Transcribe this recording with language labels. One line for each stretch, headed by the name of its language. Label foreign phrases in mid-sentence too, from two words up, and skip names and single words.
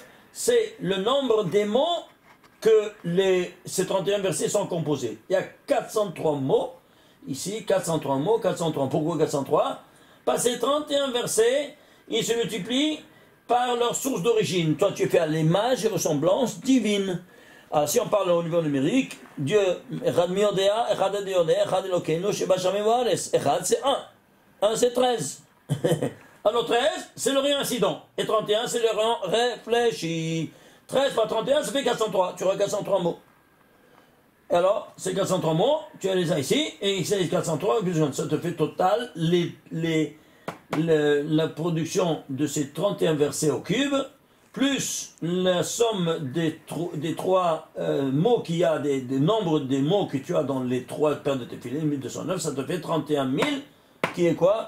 French: C'est le nombre des mots que ces 31 versets sont composés. Il y a 403 mots, ici 403 mots, 403. Pourquoi 403? Parce que ces 31 versets, ils se multiplient par leur source d'origine. Toi, tu fais à l'image et ressemblance divine. Alors, si on parle au niveau numérique, Dieu,
Hebrew: אחד מי יודע אחד אני יודע אחד אלוהינו שבשמיים ובארץ אחד,
French: c'est 1. 1, c'est 13. Alors, 13, c'est le réincident. Et 31, c'est le réfléchi. 13 par 31, ça fait 403. Tu auras 403 mots. Et alors, ces 403 mots, tu as les as ici, et ces 403, ça te fait total la production de ces 31 versets au cube, plus la somme des 3 mots qu'il y a, des nombres des mots que tu as dans les 3 paires de Téphilim, 1209, ça te fait 31 000, qui est quoi?